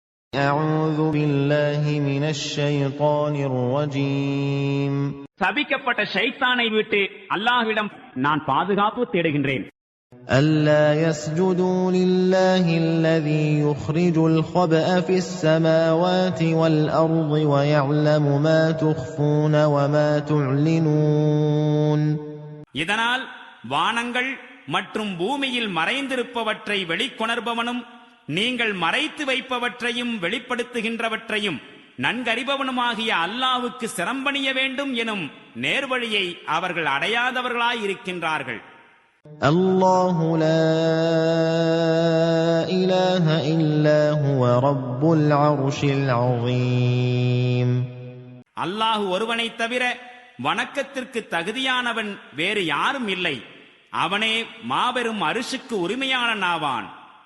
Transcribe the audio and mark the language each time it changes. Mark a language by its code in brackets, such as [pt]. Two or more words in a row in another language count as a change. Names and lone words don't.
[ar] أعوذ بالله من الشيطان الرجيم. [ta] சபிக்கப்பட்ட ஷைத்தானை விட்டு அல்லாஹ்விடம் நான் பாதுகாப்பு தேடுகின்றேன். [ar] ألا يسجدوا لله الذي يخرج الخبأ في السماوات والأرض ويعلم ما تخفون وما تعلنون. [ta] இதனால் வானங்கள் மற்றும் பூமியில் மறைந்திருப்பவற்றை வெளிக்கொணர்பவனும் நீங்கள் மறைத்து வைப்பவற்றையும் வெளிப்படுத்துகின்றவற்றையும் நன்கறிபவனுமாகிய அல்லாஹ்வுக்கு சிரம்பணிய வேண்டும் எனும் நேர்வழியை அவர்கள் அடையாதவர்களாயிருக்கின்றார்கள். [ar] الله لا إله إلا هو رب العرش العظيم. [ta] அல்லாஹ் ஒருவனை தவிர வணக்கத்திற்கு தகுதியானவன் வேறு யாரும் இல்லை. அவனே மாபெரும் அரிசுக்கு உரிமையாளனாவான்.